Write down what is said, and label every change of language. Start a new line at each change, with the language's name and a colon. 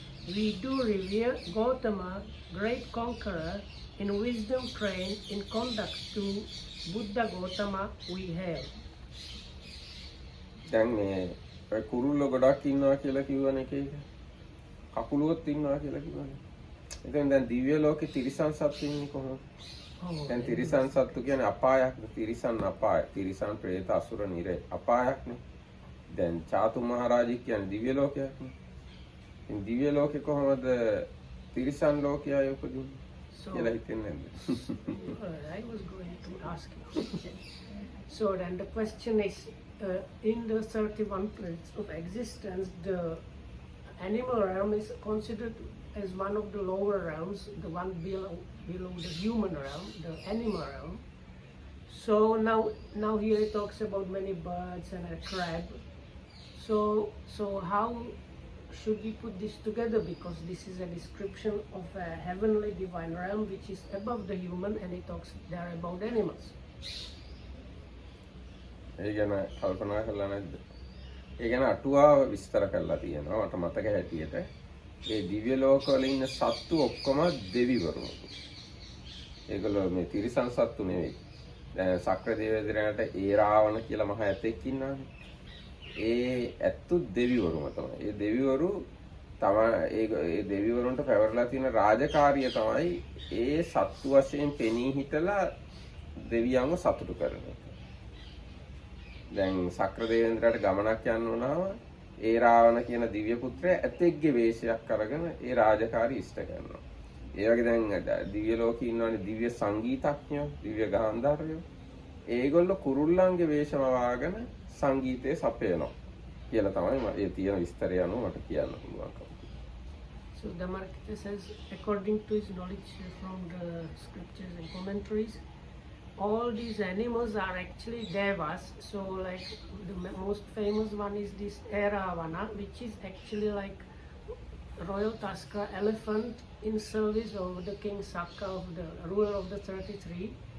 English: we do revere Gautama, great conqueror, in wisdom trained, in conduct to Buddha Gautama we hail.
Sinhala: දැන් මේ ඔය කුරුල්ල ගොඩක් ඉන්නවා කියලා කිව්වනේ ඒක. කකුලුවොත් ඉන්නවා කියලා කිව්වනේ. එතෙන් දැන් දිව්‍ය ලෝකේ තිරිසන් සත්තු ඉන්නේ කොහොමද? දැන් තිරිසන් සත්තු කියන්නේ අපායක්. තිරිසන් අපාය. තිරිසන් ප්‍රේත අසුර නිරය අපායක්නේ. දැන් චාතු මහරජා කියන්නේ දිව්‍ය ලෝකයක්නේ. ඉතින් දිව්‍ය ලෝකේ කොහොමද තිරිසන් ලෝකයයි උපදින්නේ? කියලා හිතෙන්නේ නැද්ද?
English: I was going to ask you. So then the question is, in the 31 planes of existence, the animal realm is considered as one of the lower realms, the one below the human realm, the animal realm. So now here it talks about many birds and a crab. So how should we put this together, because this is a description of a heavenly divine realm which is above the human, and it talks there about animals.
Sinhala: ඒ ගැන කල්පනා කරලා නැද්ද? ඒ ගැන අටුවාව විස්තර කරලා තියෙනවා මට මතක හැටියට. ඒ දිව්‍ය ලෝකවල ඉන්න සත්තු ඔක්කොම දෙවිවරු. ඒගොල්ලෝ මේ තිරිසන් සත්තු නෙවෙයි. දැන් සක්‍ර දේවේන්ද්‍රයාට ඒ රාවණ කියලා මහ ඇතෙක් ඉන්නානේ. ඒ ඇත්තු දෙවිවරුම තමයි. ඒ දෙවිවරු තමයි ඒ දෙවිවරුන්ට පැවරලා තියෙන රාජකාරිය තමයි ඒ සත්තු වශයෙන් පෙනී හිටලා දෙවියන්ව සතුටු කරන එක. දැන් සක්‍ර දේවේන්ද්‍රයාට ගමනක් යන්න වුණාම ඒ රාවණ කියන දිව්‍ය පුත්‍රයා ඇතෙක්ගේ වේශයක් අරගෙන ඒ රාජකාරිය ඉෂ්ට කරනවා. ඒ වගේ දැන් දිව්‍ය ලෝකේ ඉන්නවනේ දිව්‍ය සංගීතඥයෝ, දිව්‍ය ගාන්ධාරයෝ. ඒගොල්ලෝ කුරුල්ලන්ගේ වේශම වාගෙන සංගීතය සපයනවා කියලා තමයි ඒ තියෙන විස්තරය අනුව මට කියන්න පුළුවන්කම.
English: So Dhammarkita says, according to his knowledge from the scriptures and commentaries, all these animals are actually devas. So like the most famous one is this Airavana, which is actually like royal tusker elephant in service of the king Sakka, of the ruler of the 33,